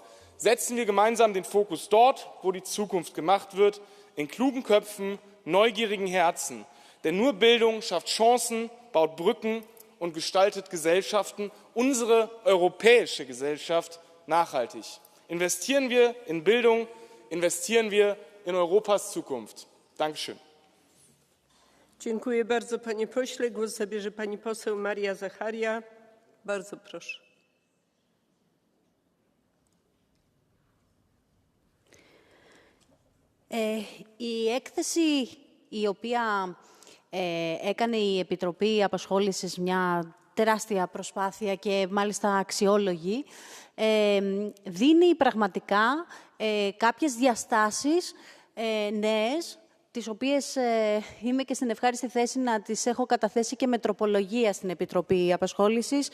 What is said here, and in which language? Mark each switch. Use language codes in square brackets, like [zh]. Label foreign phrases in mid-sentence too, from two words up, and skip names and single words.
[de] Setzen wir gemeinsam den Fokus dort, wo die Zukunft gemacht wird, in klugen Köpfen, neugierigen Herzen. Denn nur Bildung schafft Chancen, baut Brücken und gestaltet Gesellschaften, unsere europäische Gesellschaft, nachhaltig. Investieren wir in Bildung, investieren wir in Europas Zukunft. Dankeschön. [pl] Dziękuję bardzo panie pośle. Głos zabierze pani poseł Maria Zacharia. Bardzo proszę. [el] Η έκθεση η οποία έκανε η Επιτροπή Απασχόλησης μια τεράστια προσπάθεια και μάλιστα αξιόλογη, δίνει πραγματικά κάποιες διαστάσεις νέες, τις οποίες είμαι και στην ευχάριστη θέση να τις έχω καταθέσει και με τροπολογία στην Επιτροπή Απασχόλησης.